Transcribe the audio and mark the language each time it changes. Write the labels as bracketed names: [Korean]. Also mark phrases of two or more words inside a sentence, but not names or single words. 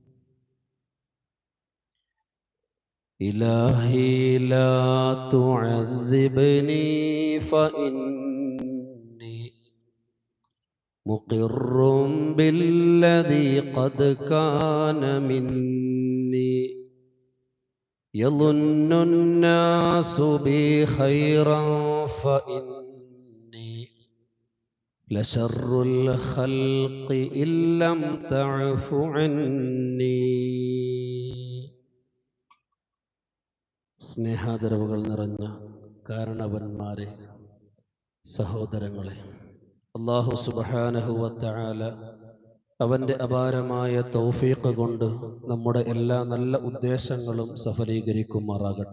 [Arabic] إلهي لا تعذبني فإني مقر بالذي قد كان مني. يظن الناس بي خيرا فإني لشر الخلق إن لم تعف عني. [Malayalam] സ്നേഹാദരവുകൾ നിറഞ്ഞ കാരണവന്മാരെ, സഹോദരങ്ങളെ, അല്ലാഹു [Arabic] سبحانه وتعالى [Malayalam] അവന്റെ അപാരമായ തൗഫീഖ് കൊണ്ട് നമ്മുടെ എല്ലാ നല്ല ഉദ്ദേശങ്ങളും സഫലീകരിക്കുമാറാകട്ടെ.